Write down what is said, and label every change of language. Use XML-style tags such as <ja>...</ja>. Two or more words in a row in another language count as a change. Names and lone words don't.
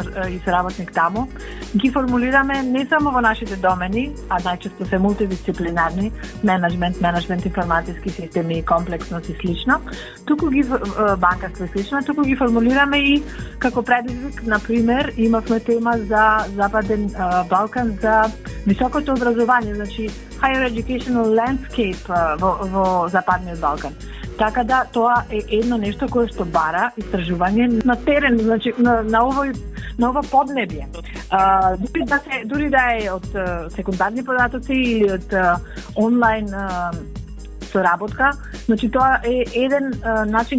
<mk>и соработник таму, ги формулираме не само во нашите домени, а најчесто се мултидисциплинарни, менеджмент, информатиски системи, комплексност и слично, туку ги банкарство и слично, туку ги формулираме и како предизвик, на пример, имавме тема за Западен Балкан, за високото образование, значи</mk> <en>higher educational landscape</en> <mk>во Западниот Балкан. Така да тоа е едно нешто кое што бара истражување на терен, значи на ово поднебје. Дури да е од секундарни податоци или од онлайн соработка, значи тоа е еден начин</mk>